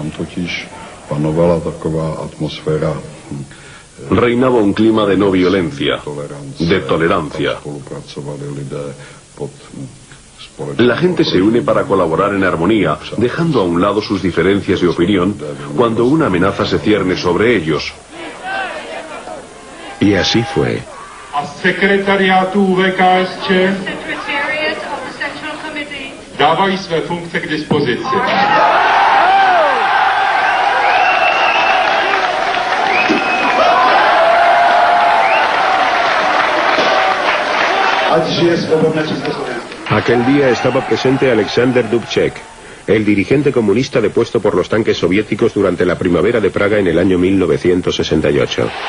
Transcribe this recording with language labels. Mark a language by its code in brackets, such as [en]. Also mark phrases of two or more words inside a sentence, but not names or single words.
[es] Reinaba un clima de no violencia, de tolerancia. La gente se une para colaborar en armonía, dejando a un lado sus diferencias de opinión cuando una amenaza se cierne sobre ellos. Y así fue. [cs] Sekretariátu VKSČ dávají své funkce k dispozici. [es] Aquel día estaba presente Alexander Dubček, el dirigente comunista depuesto por los tanques soviéticos durante la primavera de Praga en el año 1968.